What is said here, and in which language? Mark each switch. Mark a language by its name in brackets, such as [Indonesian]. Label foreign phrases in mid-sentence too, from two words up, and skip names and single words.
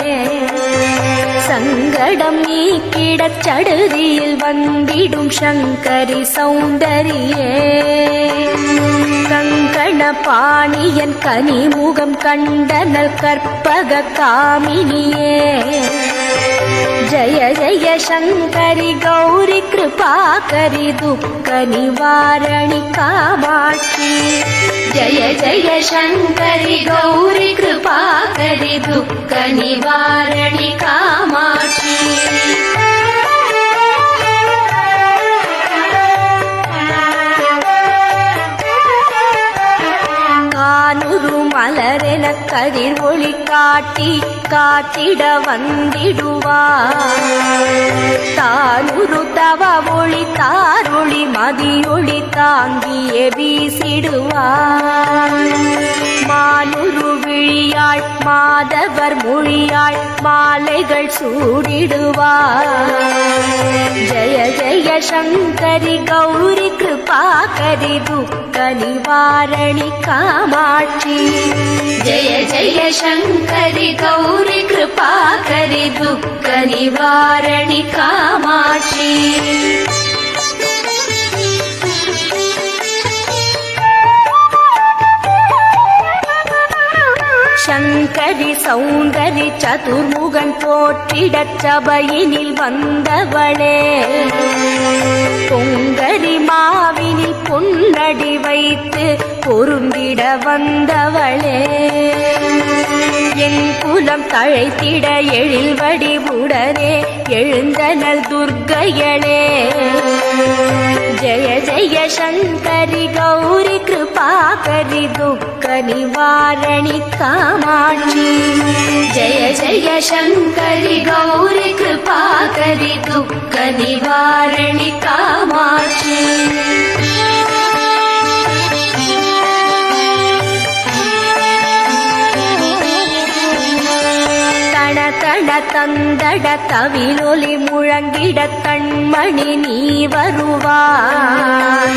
[Tamil] சங்கடம் நீக்கிடச் சடுதியில் வந்திடும் சங்கரி சௌந்தரியே கங்கண பாணியன் கனிமுகம் கண்டனல் கற்பக காமினியே [Sanskrit] जय जय शङ्करि गौरि कृपाकरि दुःख निवारणि कामाक्षि जय जय शङ्करि गौरि कृपाकरि दुःख निवारणि कामाक्षि [Tamil] கானுரு மலரென கதிர் ஒளி காட்டி காத்திட வந்திடுவார் தானுரு தவ ஒளி தாரொளி மதியொளி தாங்கிய வீசிடுவார் மானுரு விழியாள் மாதவர் மொழியாள் மாலைகள் சூடிடுவார் [Sanskrit] जय जय शङ्करि गौरि कृपाकरि दुःख निवारणि कामाक्षि जय जय शङ्करि गौरि कृपाकरि दुःख निवारणि कामाक्षि [Tamil] சங்கரி சௌந்தரி சதுர்முகன் போற்றிடச் சபையினில் வந்தவளே பொங்கரி மாவினில் பொன்னடி வைத்து பொருந்திட வந்தவளே என் குலம் தழைத்திட எழில் வடிவுடனே எழுந்தனல் துர்க்கையளே [Sanskrit] जय जय शङ्करि गौरि कृपाकरि दुःख निवारणि कामाक्षि जय जय शङ्करि गौरि कृपाकरि दुःख निवारणि कामाक्षि [Tamil] தன தன தந்தட தவிலொலி முழங்கிட கண்மணி நீ வருவாய்